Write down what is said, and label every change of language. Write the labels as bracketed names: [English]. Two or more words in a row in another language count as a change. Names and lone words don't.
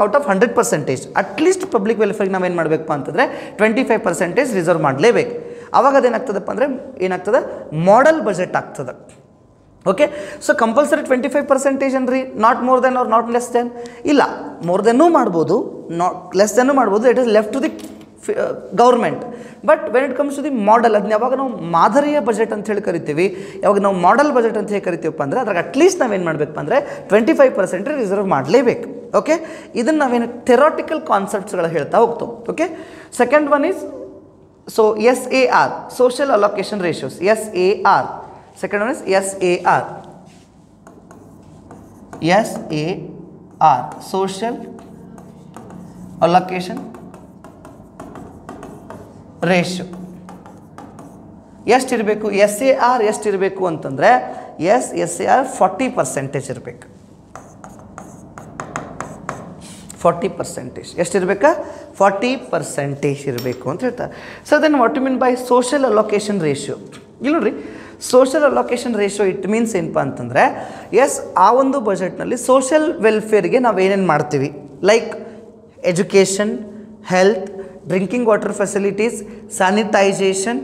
[English] out of 100% at least public welfare [Kannada] ನಾವೇನು ಮಾಡಬೇಕಪ್ಪ ಅಂತಂದರೆ 25% ರಿಸರ್ವ್ ಮಾಡಲೇಬೇಕು. ಆವಾಗ ಅದೇನಾಗ್ತದಪ್ಪ ಅಂದರೆ ಏನಾಗ್ತದೆ? [English] model budget [Kannada] ಆಗ್ತದೆ. [English] okay, so compulsory 25% ಅನ್ರಿ, not more than or not less than. ಇಲ್ಲ, more than ಮಾಡ್ಬೋದು, not less than ಮಾಡ್ಬೋದು. it is left to the government. but when it comes to the model, [Kannada] ಅದನ್ನ ಯಾವಾಗ ನಾವು ಮಾದರಿಯ ಬಜೆಟ್ ಅಂತ ಹೇಳಿ ಕರಿತೀವಿ, ಯಾವಾಗ ನಾವು [English] model budget [Kannada] ಅಂತ ಹೇಳಿ ಕರಿತೀವಪ್ಪ ಅಂದರೆ ಅದ್ರಾಗ ಅಟ್ಲೀಸ್ಟ್ ನಾವೇನು ಮಾಡಬೇಕಪ್ಪ ಅಂದರೆ 25% ರಿಸರ್ವ್ ಮಾಡಲೇಬೇಕು. ಓಕೆ, ಇದನ್ನು ನಾವೇನು [English] theoretical concepts [Kannada] ಹೇಳ್ತಾ ಹೋಗ್ತೇವೆ. [English] okay, second one is so SAR, social allocation ratios. SAR. Second one is SAR. SAR, social allocation ratio. [Kannada] ಎಷ್ಟಿರಬೇಕು? SAR ಎಷ್ಟಿರಬೇಕು ಅಂತಂದರೆ SAR 40% ಇರಬೇಕು. 40% ಎಷ್ಟಿರಬೇಕಾ? 40% ಇರಬೇಕು ಅಂತ ಹೇಳ್ತಾರೆ. [English] so then what you mean by social allocation ratio? [Kannada] ಇಲ್ಲಿ ನೋಡ್ರಿ, [English] social allocation ratio it means [Kannada] ಏನಪ್ಪ ಅಂತಂದರೆ, [English] ಎಸ್, [Kannada] ಆ ಒಂದು ಬಜೆಟ್ನಲ್ಲಿ [English] social welfare [Kannada] ನಾವು ಏನೇನು ಮಾಡ್ತೀವಿ, [English] like education, health, drinking water facilities, sanitisation.